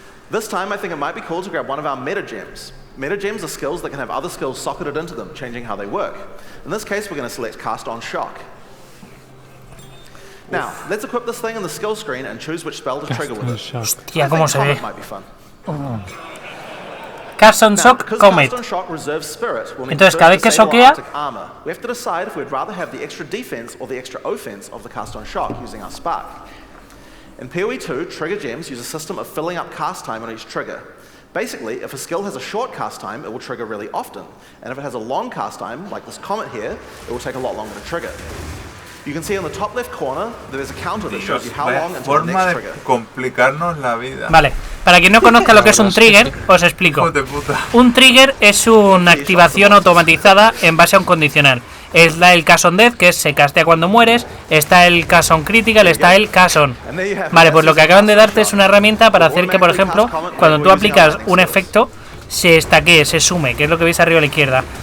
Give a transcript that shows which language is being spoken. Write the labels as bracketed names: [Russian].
[English] This time I think it might be cool to grab one of our meta gems. Meta gems are skills that can have other skills socketed into them, changing how they work. In this case, we're going to select Cast on Shock. Now, let's equip this thing in the skill screen and choose which spell to trigger with it. [Spanish] Hostia, cómo se ve. [English] Might be fun. Cast on Shock, Comet. [Spanish] Entonces, cada vez que soquea, [English] we have to decide if we'd rather have the extra defense or the extra offense of the Cast on Shock using our Spark. In PoE 2, trigger gems use a system of filling up cast time on each trigger. Basically, if a skill has a short cast time, it will trigger really often. And if it has a long cast time, like this Comet here, it will take a lot longer to trigger. You can see on the top left corner, there is a counter that shows you how long until the next trigger. [Spanish] Complicarnos la vida. Vale, para quien no conozca lo que es un trigger, os explico. Un trigger es una activación automatizada en base a un condicional. Es el Cast on Death, que es se castea cuando mueres. Está el Cast on Critical, está el Cast on. Vale, pues lo que acaban de darte es una herramienta para hacer que, por ejemplo, cuando tú aplicas un efecto, se estaquee, se sume, que es lo que veis arriba a la izquierda.